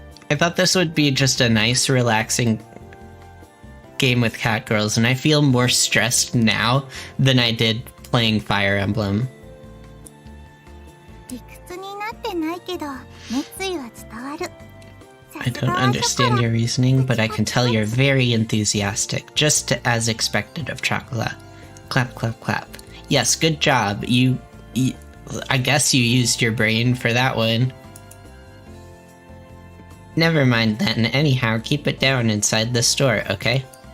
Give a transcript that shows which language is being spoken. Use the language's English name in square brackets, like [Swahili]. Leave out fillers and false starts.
[English] I thought this would be just a nice, relaxing game with cat girls, and I feel more stressed now than I did playing Fire Emblem. [Japanese] 理屈になってないけど熱意は伝わる [English] I don't understand your reasoning, but I can tell you're very enthusiastic, just as expected of Chocola. Clap, clap, clap. Yes, good job. I guess you used your brain for that one. Never mind then. Anyhow, keep it down inside the store, okay?